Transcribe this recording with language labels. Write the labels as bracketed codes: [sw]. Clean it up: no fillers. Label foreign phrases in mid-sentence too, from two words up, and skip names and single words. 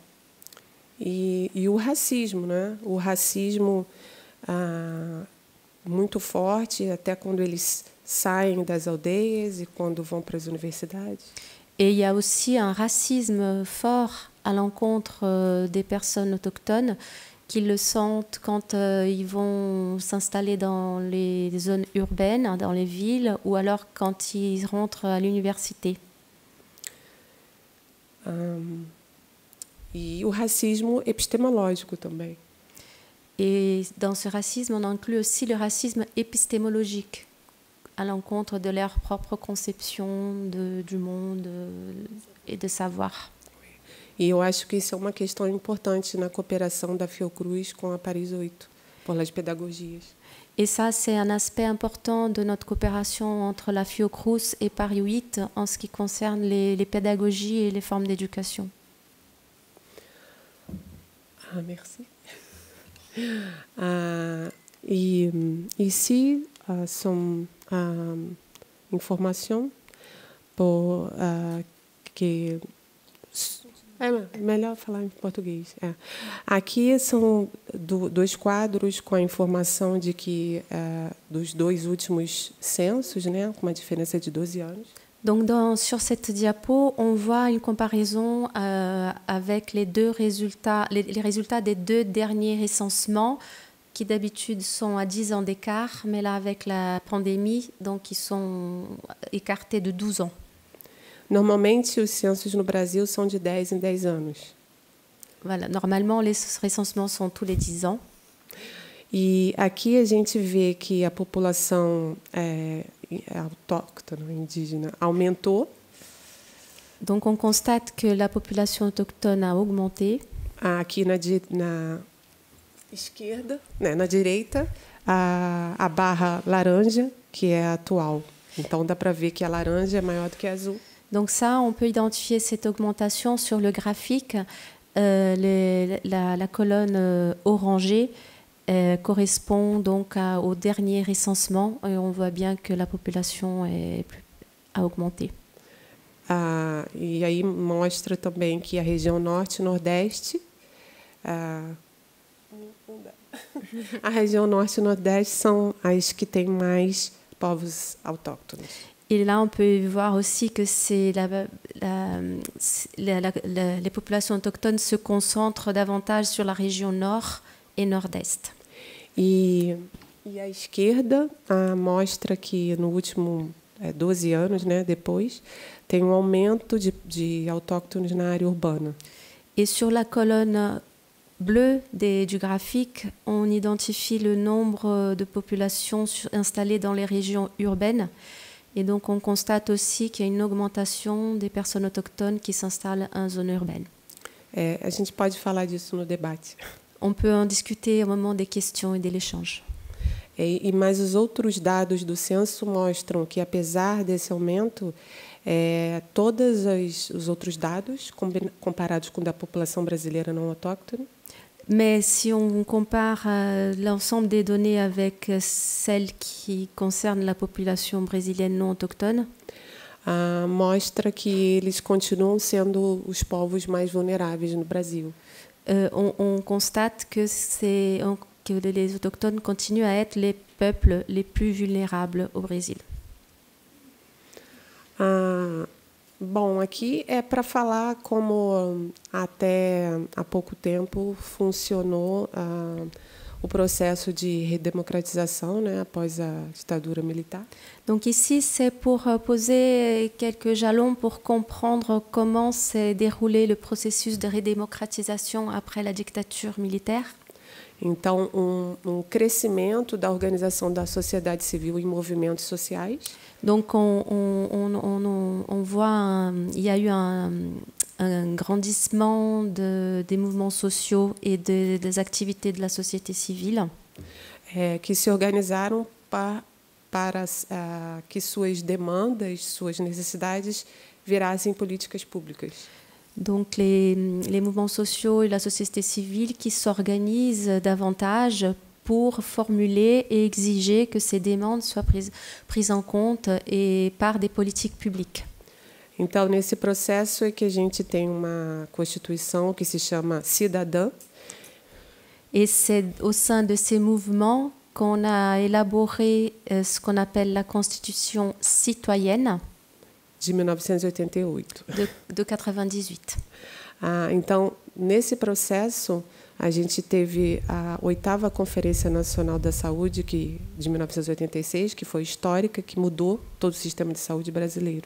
[pt] E o racismo, né? O racismo muito forte, até quando eles saem das aldeias e quando vão para as universidades. [fr] Et il y a aussi un racisme fort à l'encontre des personnes autochtones qui le sentent quand ils vont s'installer dans les zones urbaines, dans les villes, ou alors quand ils rentrent à l'université. [pt] E o racismo epistemológico também. [fr] Et dans ce racisme, on inclut aussi le racisme épistémologique, à l'encontre de leur propre conception du monde et de savoir. [pt] E eu acho que isso é uma questão importante na cooperação da Fiocruz com a Paris 8, [es] por las [pt] pedagogias. [fr] Et ça, c'est un aspect important de notre coopération entre la Fiocruz et Paris 8 en ce qui concerne les pédagogies et les formes d'éducation. Merci. [pt] E ici são informações que é melhor falar em português. Aqui são dois quadros com a informação de que dos 2 últimos censos, né, com uma diferença de 12 anos. [fr] Donc sur cette diapo, on voit une comparaison avec les résultats des 2 derniers recensements qui d'habitude sont à 10 ans d'écart, mais là avec la pandémie, donc ils sont écartés de 12 ans. [pt] Normalmente, os censos no Brasil são de 10 em 10 anos. [fr] Voilà, normalement, les recensements sont tous les 10 ans. [pt] E aqui a gente vê que a população autóctone, indígena, aumentou. [fr] Donc on constate que la population autochtone a augmenté. [pt] Aqui na esquerda, né, na direita, a barra laranja, que é a atual. Então dá para ver que a laranja é maior do que a azul. [fr] Donc ça, on peut identifier cette augmentation sur le graphique. La colonne orangée correspond donc au dernier recensement et on voit bien que la population a augmenté. [pt] E aí mostra também que a região norte e nordeste, a região norte e nordeste são as que têm mais povos autóctones. [fr] Et là, on peut voir aussi que les populations autochtones se concentrent davantage sur la région nord et nord-est. [pt] E à esquerda mostra que no último 12 anos, né, depois, tem um aumento de autóctones na área urbana. [fr] Et sur la colonne bleue du graphique, on identifie le nombre de populations installées dans les régions urbaines. Et donc, on constate aussi qu'il y a une augmentation des personnes autochtones qui s'installent en zone urbaine. [pt] A gente pode falar disso no debate. [fr] On peut en discuter au moment des questions et de l'échange. [pt] Mas os outros dados do censo mostram que, apesar desse aumento, todos os outros dados, comparados com a da população brasileira não autóctone, [fr] mais si on compare l'ensemble des données avec celles qui concernent la population brésilienne non autochtone, [pt] mostra que eles continuam sendo os povos mais vulneráveis no Brasil. [fr] On constate que les autochtones continuent à être les peuples les plus vulnérables au Brésil. [pt] Bom, aqui é para falar como até há pouco tempo funcionou o processo de redemocratização, né, após a ditadura militar. [fr] Donc ici, c'est pour poser quelques jalons pour comprendre comment s'est déroulé le processus de redémocratisation après la dictature militaire. [pt] Então, crescimento da organização da sociedade civil em movimentos sociais. [fr] Donc, on voit, il y a eu un grandissement des mouvements sociaux et des activités de la société civile. [pt] Que se organizaram para que suas demandas, suas necessidades virassem políticas públicas. [fr] Donc, les mouvements sociaux et la société civile qui s'organisent davantage pour formuler et exiger que ces demandes soient prises en compte et par des politiques publiques. [pt] Então, nesse processo é que a gente tem uma constituição que se chama cidadã. [fr] Et c'est au sein de ces mouvements qu'on a élaboré ce qu'on appelle la Constitution citoyenne de 1988. De 98. [pt] Então, nesse processo, a gente teve a 8ª Conferência Nacional da Saúde, de 1986, que foi histórica, que mudou todo o sistema de saúde brasileiro.